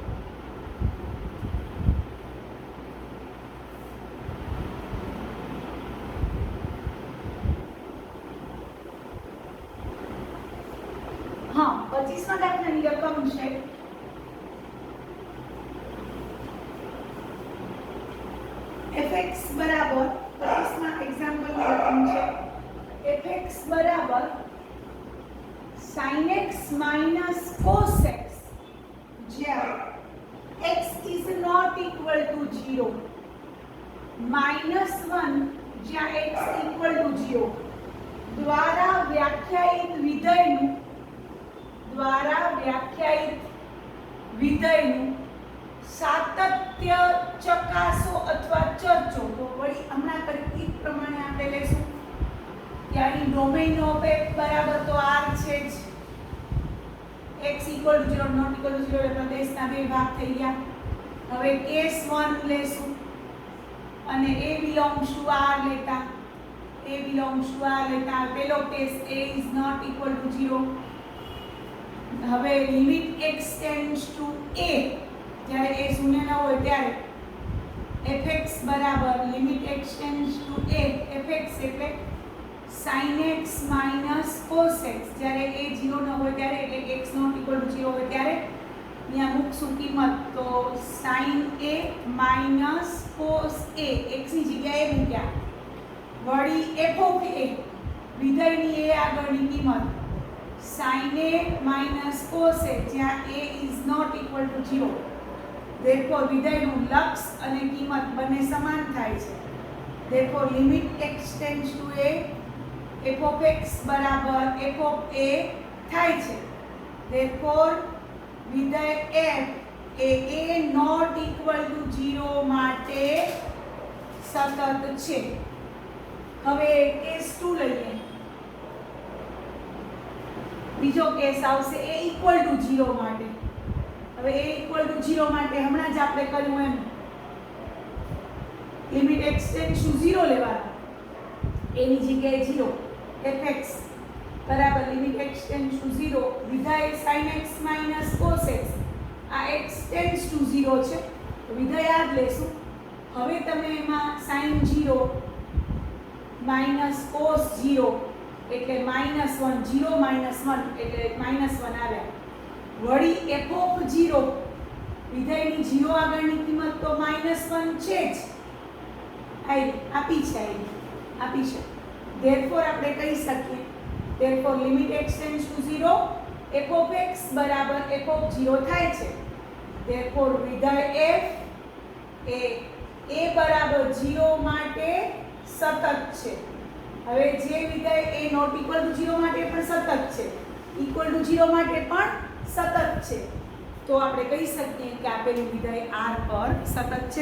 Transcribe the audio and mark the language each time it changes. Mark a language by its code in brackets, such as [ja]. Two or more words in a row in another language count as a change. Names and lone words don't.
[gu] હા, 25મા દાખલાની રકમ છે fx બરાબર, 25મા એક્ઝામ્પલની રકમ છે fx બરાબર [en] sin x minus cos x, [gu] જ્યાં [en] x is not equal to 0, [gu] -1 જ્યાં [en] x equal to 0 [gu] દ્વારા વ્યાખ્યાયિત વિધેયનું સાતત્ય ચકાસો અથવા ચર્ચો. તો વળી હમણાં કરી પ્રમાણે આપણે લેશું કે આની [en] domain of f [gu] બરાબર તો r છે જ, [en] x equal to 0 not equal to 0 [gu] એટલે દેશના બે ભાગ થઈ ગયા. હવે કેસ 1 લેશું અને [en] a belongs to r [gu] લેતા, પેલો કેસ [en] a is not equal to 0. હવે લિમિટ x tends to a, [gu] જ્યારે a શૂન્ય ન હોય ત્યારે fx બરાબર લિમિટ [en] x tends to a, [gu] fx એટલે [en] sin x minus cos x, [gu] જ્યારે a 0 ન હોય ત્યારે એટલે [en] x not equal to 0 [gu] હોય ત્યારે અહીંયા મૂકશું કિંમત, તો [en] sin a minus cos a, [gu] x ની જગ્યાએ મૂક્યા. [en] વળી f of a, [gu] વિધેયની a આગળની કિંમત [en] sin a minus cos a, [gu] જ્યાં [en] a is not equal to 0. [gu] therefore વિધેયનું લક્ષ અને કિંમત બંને સમાન થાય છે. therefore લિમિટ [en] x tends to a, f of x [gu] બરાબર [en] f of a [gu] થાય છે. therefore વિધેય f એ [en] a not equal to 0 [gu] માટે સતત છે. હવે કેસ 2 લઈએ. બીજો કેસ આવશે [en] a equal to 0 [gu] માટે. હવે [en] a equal to 0 [gu] માટે હમણાં જ આપણે કર્યું એમ લિમિટ [en] x tends to 0 [gu] લેવાનું, a ની જગ્યાએ 0, fx બરાબર લિમિટ [en] x tends to 0, [gu] વિધેય [en] sin x minus cos x, [gu] આ [en] x tends to 0 [gu] છે તો વિધેય યાદ લેશું. હવે તમે એમાં [en] sin 0 minus cos 0 [gu] એટલે -1, [en] 0 minus 1 [gu] એટલે -1 આવ્યા. વળી [en] f of 0, [gu] વિધેયની 0 આગળની કિંમત તો -1 છે જ, આપી છે. therefore આપણે કહી શકીએ therefore લિમિટ [en] x tends to 0, f of x [gu] બરાબર [en] f of 0 [gu] થાય છે. therefore વિધેય f એ a બરાબર 0 માટે સતત છે. હવે જે વિધેય a [en] not equal to 0 [gu] માટે પણ સતત છે, [en] equal to 0 [gu] માટે પણ સતત છે, તો આપણે કહી શકીએ કે આપેલું વિધેય r પર સતત છે.